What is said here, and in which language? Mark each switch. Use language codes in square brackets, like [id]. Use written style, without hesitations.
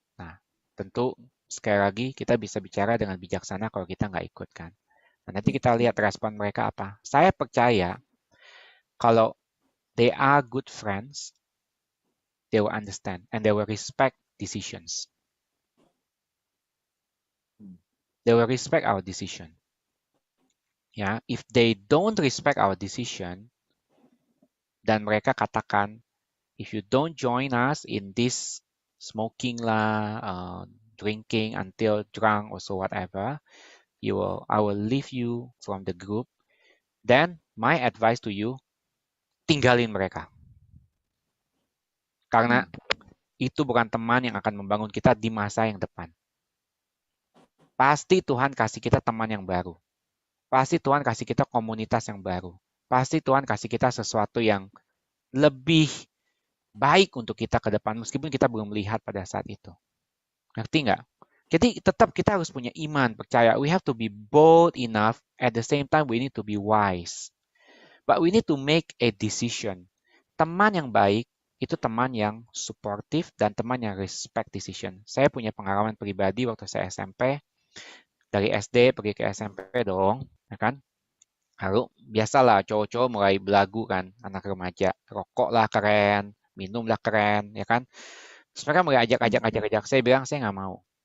[id] Nah, tentu sekali lagi kita bisa bicara dengan bijaksana kalau kita nggak ikut kan. Nah, nanti kita lihat respon mereka apa. Saya percaya kalau [en] they are good friends, they will understand and they will respect decisions. They will respect our decision. Ya, if they don't respect our decision, [id] dan mereka katakan, [en] if you don't join us in this smoking lah, drinking until drunk or so whatever, I will leave you from the group. Then my advice to you, [id] tinggalin mereka. Karena itu bukan teman yang akan membangun kita di masa yang depan. Pasti Tuhan kasih kita teman yang baru. Pasti Tuhan kasih kita komunitas yang baru. Pasti Tuhan kasih kita sesuatu yang lebih baik untuk kita ke depan, meskipun kita belum melihat pada saat itu. Ngerti nggak? Jadi tetap kita harus punya iman, percaya. [en] We have to be bold enough, at the same time we need to be wise. But we need to make a decision. [id] Teman yang baik, itu teman yang supportive dan teman yang [en] respect decision. [id] Saya punya pengalaman pribadi waktu saya SMP, dari SD pergi ke SMP dong, ya kan? Lalu biasalah cowok-cowok mulai belagu kan, anak remaja, rokok lah keren, minum lah keren, ya kan? Terus mereka mulai ajak. Saya bilang saya nggak mau.